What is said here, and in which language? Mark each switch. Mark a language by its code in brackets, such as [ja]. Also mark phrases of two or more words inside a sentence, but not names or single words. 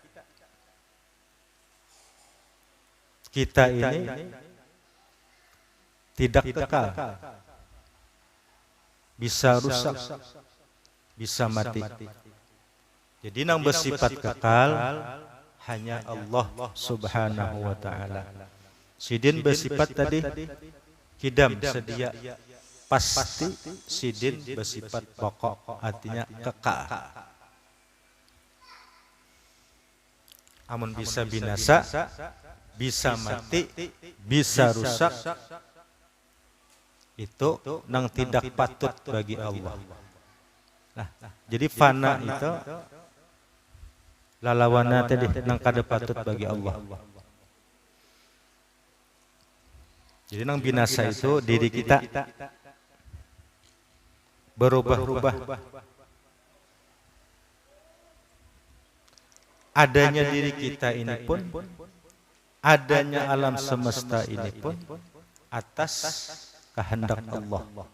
[bjn] Kita ini tidak kekal, bisa rusak, bisa mati. Jadi yang bersifat kekal hanya Allah [ar] Subhanahu wa ta'ala. [bjn] Sidin bersifat tadi kidam, sedia, pasti. Sidin bersifat pokok, artinya kekal. Amun bisa binasa, bisa mati, bisa rusak, itu nang tidak patut bagi Allah. Nah, jadi fana itu lalawana tadi nang kada patut bagi Allah. Jadi nang binasa itu diri kita berubah-ubah. Adanya diri kita ini pun, adanya alam semesta ini pun atas kehendak Allah.